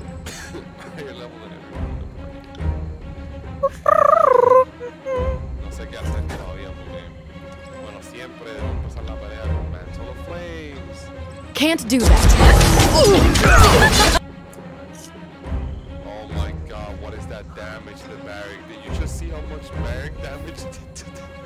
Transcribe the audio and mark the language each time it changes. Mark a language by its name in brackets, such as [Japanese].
[English] Higher level than everyone in the party. [Spanish] No sé qué hacer todavía porque, bueno, siempre debo empezar la pelea con Mantle of Flames. [English] Can't do that. Oh my god, what is that damage to the barrack? Did you just see how much barrack damage did to the...